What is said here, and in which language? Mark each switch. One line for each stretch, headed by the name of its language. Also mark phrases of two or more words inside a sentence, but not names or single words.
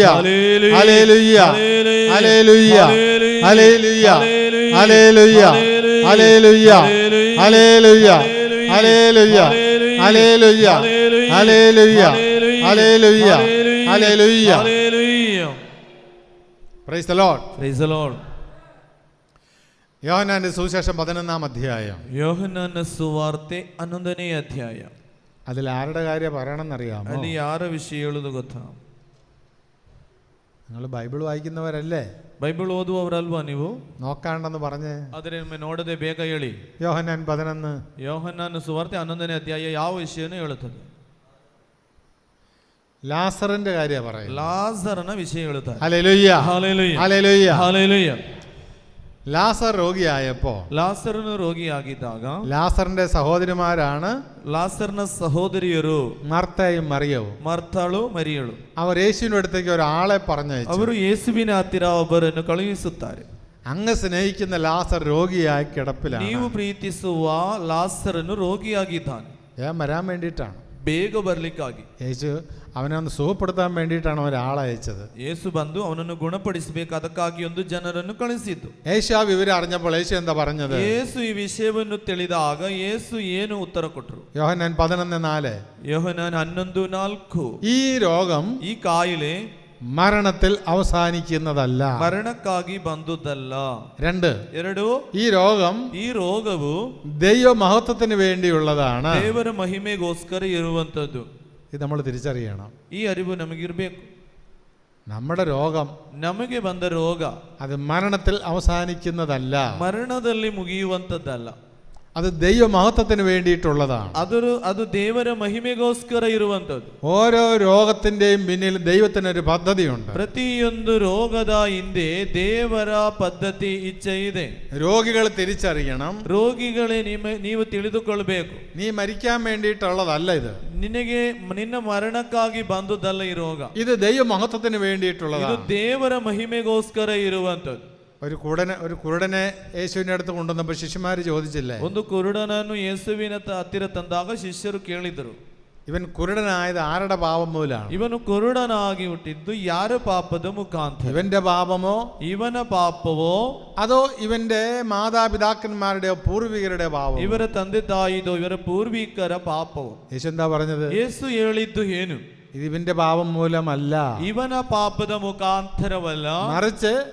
Malayalam: ഹല്ലേലൂയ, ഹല്ലേലൂയ, ഹല്ലേലൂയ, ഹല്ലേലൂയ, ഹല്ലേലൂയ, ഹല്ലേലൂയ, ഹല്ലേലൂയ, ഹല്ലേലൂയ, ഹല്ലേലൂയ, ഹല്ലേലൂയ, ഹല്ലേലൂയ.
English: Praise the Lord. Praise the Lord.
Malayalam: യോഹന്നാന്റെ സുവിശേഷം 11-ാം അധ്യായം.
Kannada: യോഹന്നാನ ಸುವಾರ್ತೆ 11ನೇ ಅಧ್ಯಾಯ.
Malayalam: അതിൽ ആരുടെ കാര്യം പറയണമെന്നറിയാമോ?
Kannada: ಅಲ್ಲಿ ಯಾರ ವಿಷಯ ಹೇಳುವುದು ಗೊತ್ತಾ?
Malayalam: നിങ്ങൾ ബൈബിൾ വായിക്കുന്നവരല്ലേ?
Kannada: ಬೈಬಲ್ ಓದುವವರಲ್ವಾ ನೀವು?
Malayalam: നോക്കാണ്ടെന്ന് പറഞ്ഞ്
Kannada: ಆದರೆ ನಿಮಗೆ ನೋಡದೆ ಬೇಗ ಹೇಳಿ.
Malayalam: യോഹന്നാൻ 11.
Kannada: ಯೋಹನ್ನಾನ ಸುವಾರ್ತೆ 11ನೇ ಅಧ್ಯಾಯ ಯಾವ ವಿಷಯನೂ ಹೇಳುತ್ತದೆ?
Malayalam: ലാസറിന്റെ കാര്യം പറയും.
Kannada: ಲಾಜರನ ವಿಷಯ ಹೇಳುತ್ತಾರೆ.
Malayalam: ഹല്ലേലൂയ, ഹല്ലേലൂയ, ഹല്ലേലൂയ. ഹല്ലേലൂയ. ലാസർ രോഗിയായപ്പോ
Kannada: ಲಾಸರನು ರೋಗಿಯಾಗಿದ್ದಾಗ
Malayalam: ലാസറിന്റെ സഹോദരിമാരാണ്
Kannada: ಲಾಸರ್ನ ಸಹೋದರಿಯರು
Malayalam: മർത്തയും മറിയവും.
Kannada: ಮರ್ತಾಳು, ಮರಿಯಳು.
Malayalam: അവർ യേശുവിന്റെ അടുത്തേക്ക് ഒരാളെ പറഞ്ഞയച്ചു.
Kannada: ಅವರು ಯೇಸುವಿನ ಹತ್ತಿರ ಒಬ್ಬರನ್ನು ಕಳುಹಿಸುತ್ತಾರೆ.
Malayalam: അങ്ങ് സ്നേഹിക്കുന്ന ലാസർ രോഗിയായി കിടപ്പിലാണ്.
Kannada: ನೀವು ಪ್ರೀತಿಸುವ ಲಾಸರನು ರೋಗಿಯಾಗಿದ್ದಾನೆ.
Malayalam: വരാൻ വേണ്ടിയിട്ടാണ്.
Kannada: ಬೇಗ ಬರ್ಲಿಕ್ಕಾಗಿ
Malayalam: യേശു അവനെ ഒന്ന് സുഖപ്പെടുത്താൻ വേണ്ടിയിട്ടാണ് ഒരാളയച്ചത്.
Kannada: ಯೇಸು ಬಂದು ಅವನನ್ನು ಗುಣಪಡಿಸಬೇಕು, ಅದಕ್ಕಾಗಿ ಒಂದು ಜನರನ್ನು ಕಳಿಸಿದ್ದು.
Malayalam: യേശു ആ വിവരം അറിഞ്ഞപ്പോൾ യേശു എന്താ പറഞ്ഞത്?
Kannada: ಯೇಸು ಈ ವಿಷಯವನ್ನು ತಿಳಿದಾಗ ಯೇಸು ಏನು ಉತ್ತರ ಕೊಟ್ಟರು?
Malayalam: യോഹന്നാൻ 11:4.
Kannada: ಯೋಹನ್ನಾನ 11:4.
Malayalam: ഈ രോഗം,
Kannada: ಈ ಕಾಯಿಲೆ
Malayalam: മരണത്തിൽ അവസാനിക്കുന്നതല്ല.
Kannada: ಮರಣಕ್ಕಾಗಿ ಬಂದುದಲ್ಲ. 2 ಈ ರೋಗವು
Malayalam: ദൈവമഹത്വത്തിന് വേണ്ടിയുള്ളതാണ്.
Kannada: ದೇವರ ಮಹಿಮೆಗೋಸ್ಕರ ಇರುವಂತದ್ದು.
Malayalam: ഇത് നമ്മൾ തിരിച്ചറിയണം.
Kannada: ಈ ಅರಿವು ನಮಗಿರ್ಬೇಕು.
Malayalam: നമ്മുടെ രോഗം,
Kannada: ನಮಗೆ ಬಂದ ರೋಗ
Malayalam: അത് മരണത്തിൽ അവസാനിക്കുന്നതല്ല.
Kannada: ಮರಣದಲ್ಲಿ ಮುಗಿಯುವಂತದ್ದಲ್ಲ.
Malayalam: അത് ദൈവമഹത്വത്തിന് വേണ്ടിയിട്ടുള്ളതാണ്.
Kannada: ಅದು ದೇವರ ಮಹಿಮೆಗೋಸ್ಕರ ಇರುವಂತದ್ದು.
Malayalam: ഓരോ രോഗത്തിന്റെയും പിന്നിൽ ദൈവത്തിനൊരു പദ്ധതിയുണ്ട്.
Kannada: ಪ್ರತಿಯೊಂದು ರೋಗದ ಹಿಂದೆ ದೇವರ ಪದ್ಧತಿ, ಇಚ್ಛೆ ಇದೆ.
Malayalam: രോഗികൾ തിരിച്ചറിയണം.
Kannada: ರೋಗಿಗಳೇ ನೀವು ತಿಳಿದುಕೊಳ್ಳಬೇಕು.
Malayalam: നീ മരിക്കാൻ വേണ്ടിയിട്ടുള്ളതല്ല ഇത്.
Kannada: ನಿನ್ನ ಮರಣಕ್ಕಾಗಿ ಬಂದುದಲ್ಲ ಈ ರೋಗ.
Malayalam: ഇത് ദൈവമഹത്വത്തിന് വേണ്ടിയിട്ടുള്ളതാണ്.
Kannada: ಇದು ದೇವರ ಮಹಿಮೆಗೋಸ್ಕರ ಇರುವಂತದ್ದು.
Malayalam: ഒരു കുരുടനെ യേശുവിന്റെ അടുത്ത് കൊണ്ടുവന്നപ്പോൾ ശിഷ്യന്മാര് ചോദിച്ചില്ലേ?
Kannada: ಒಂದು ಕುರುಡನನ್ನು ಯೇಸುವಿನ ಹತ್ತಿರ ತಂದಾಗ ಶಿಷ್ಯರು ಕೇಳಿದರು,
Malayalam: ഇവൻ കുരുടനായത് ആരുടെ പാപം മൂലമാണ്?
Kannada: ಇವನು ಕುರುಡನಾಗಿ ಹುಟ್ಟಿದ್ದು ಯಾರ ಪಾಪದ ಮುಖಾಂತರ?
Malayalam: ഇവന്റെ പാപമോ
Kannada: ಇವನ ಪಾಪವೋ
Malayalam: അതോ ഇവന്റെ മാതാപിതാക്കന്മാരുടെയോ പൂർവികരുടെ പാപമോ?
Kannada: ಇವರ ತಂದೆ ತಾಯಿದೋ ಇವರ ಪೂರ್ವಿಕರ ಪಾಪವೋ?
Malayalam: യേശു എന്താ പറഞ്ഞത്?
Kannada: ಯೇಸು ಹೇಳಿದ್ದು ಏನು?
Malayalam: ഇത് ഇവന്റെ പാപം മൂലമല്ല,
Kannada: ಇವನ ಪಾಪದ ಮುಖಾಂತರವಲ್ಲ,
Malayalam: മറിച്ച്